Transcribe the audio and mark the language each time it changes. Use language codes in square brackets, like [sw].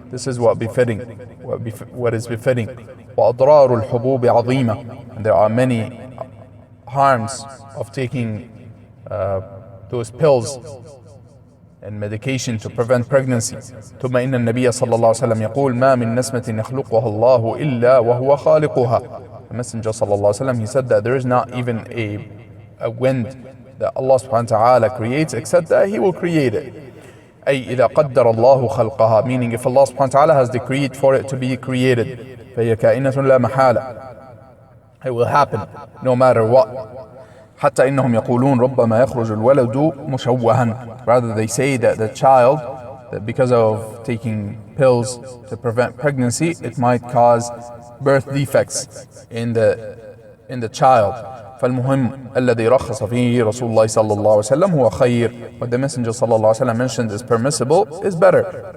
[en] This is what is befitting. [ar] وأضرار الحبوب عظيمة. [en] And there are many harms of taking those pills and medication to prevent pregnancy. [ar] ثم إن النبي صلى الله عليه وسلم يقول ما من نسمة يخلقها الله إلا وهو خالقها. [en] The Messenger صلى الله عليه وسلم, he said that there is not even a wind that Allah subhanahu wa ta'ala creates except that He will create it. أي إذا قدر الله خلقها, meaning if Allah subhanahu wa ta'ala has decreed for it to be created, فهي كائنة لا محالة. It will happen no matter what. [ar] حتى إنهم يقولون ربما يخرج الولد مشوها. [en] Rather they say that the child, that because of taking pills to prevent pregnancy, it might cause birth defects in the child. [ar] فالمهم الذي رخص فيه رسول الله صلى الله عليه وسلم هو خير. [en] What the Messenger صلى الله عليه وسلم mentioned is permissible is better.